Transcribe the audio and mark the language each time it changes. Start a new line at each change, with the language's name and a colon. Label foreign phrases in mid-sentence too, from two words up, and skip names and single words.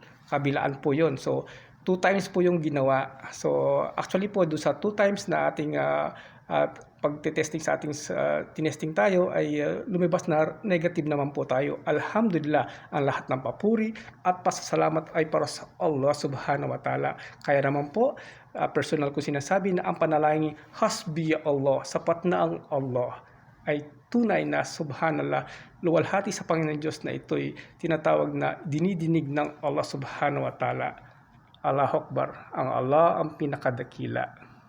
Filipino: kabilaan po yon. So, 2 times po yung ginawa. So, actually po, doon sa 2 times na ating pagte-testing sa ating tinesting tayo ay lumabas na negative naman po tayo. Alhamdulillah, ang lahat ng papuri at pasasalamat ay para sa
Arabic: الله سبحانه وتعالى.
Filipino: Kaya naman po, personal ko sinasabi na ang panalangin,
Arabic: حسبي الله,
Filipino: sapat na ang Allah, ay tunay na subhanallah, luwalhati sa Panginoon Diyos na ito'y tinatawag na dinidinig ng
Arabic: الله سبحانه وتعالى. الله أكبر,
Filipino: ang Allah ang pinakadakila.